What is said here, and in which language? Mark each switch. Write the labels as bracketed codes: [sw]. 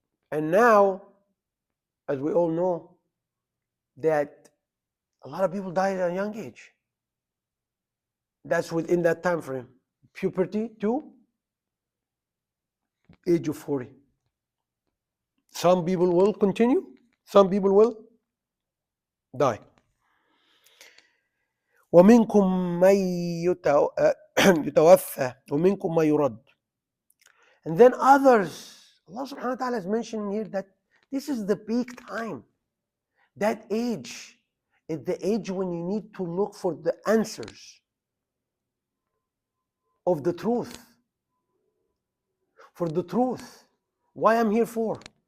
[en] And now, as we all know, that a lot of people die at a young age. That's within that time frame, puberty to age of 40. Some people will continue, some people will die. [ar] ومنكم من يتوفى ومنكم من يرد. [en] And then others, Allah subhanahu wa ta'ala is mentioning here that this is the peak time. That age is the age when you need to look for the answers of the truth. For the truth. Why I'm here for.